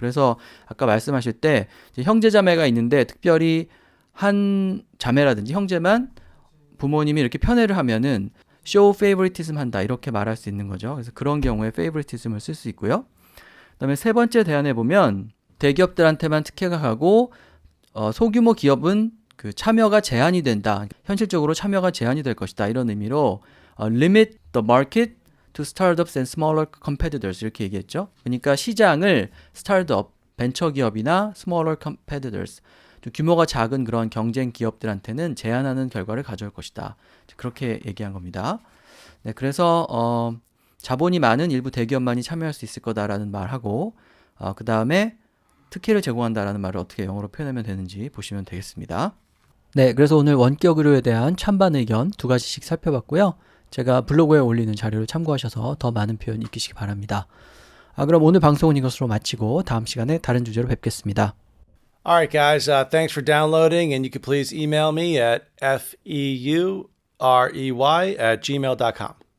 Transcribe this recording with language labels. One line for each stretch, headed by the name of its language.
Korean: 그래서 아까 말씀하실 때 형제 자매가 있는데 특별히 한 자매라든지 형제만 부모님이 이렇게 편애를 하면은 show favoritism 한다 이렇게 말할 수 있는 거죠. 그래서 그런 경우에 favoritism을 쓸 수 있고요. 그다음에 세 번째 대안에 보면 대기업들한테만 특혜가 가고 소규모 기업은 그 참여가 제한이 된다. 현실적으로 참여가 제한이 될 것이다. 이런 의미로 limit the market to startups and smaller competitors 이렇게 얘기했죠. 그러니까 시장을 스타트업, 벤처기업이나 smaller competitors, 좀 규모가 작은 그런 경쟁 기업들한테는 제한하는 결과를 가져올 것이다. 그렇게 얘기한 겁니다. 네, 그래서 자본이 많은 일부 대기업만이 참여할 수 있을 거다라는 말하고, 그 다음에 특혜를 제공한다라는 말을 어떻게 영어로 표현하면 되는지 보시면 되겠습니다. 네, 그래서 오늘 원격 의료에 대한 찬반 의견 두 가지씩 살펴봤고요. 제가 블로그에 올리는 자료를 참고하셔서 더 많은 표현 익히시기 바랍니다. 그럼 오늘 방송은 이것으로 마치고 다음 시간에 다른 주제로 뵙겠습니다.
English: All right, guys, thanks for downloading, and you can please email me at feurey@gmail.com.